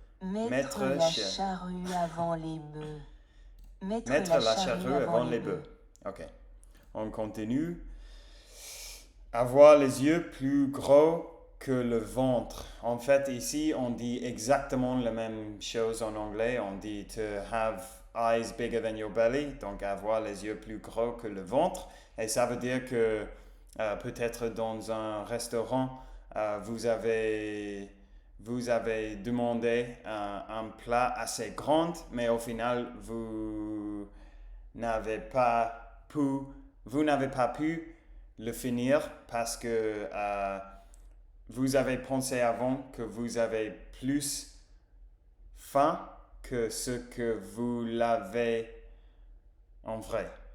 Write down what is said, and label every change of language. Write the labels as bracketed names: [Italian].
[French] Mettre la charrue avant les bœufs. Mettre la charrue avant les bœufs. Ok. On continue. Avoir les yeux plus gros que le ventre. En fait, ici, on dit exactement la même chose en anglais. On dit [English] to have eyes bigger than your belly. [French] Donc, avoir les yeux plus gros que le ventre. Et ça veut dire que peut-être dans un restaurant, vous avez demandé un plat assez grand, mais au final, vous n'avez pas pu le finir parce que vous avez pensé avant que vous avez plus faim que ce que vous l'avez en vrai.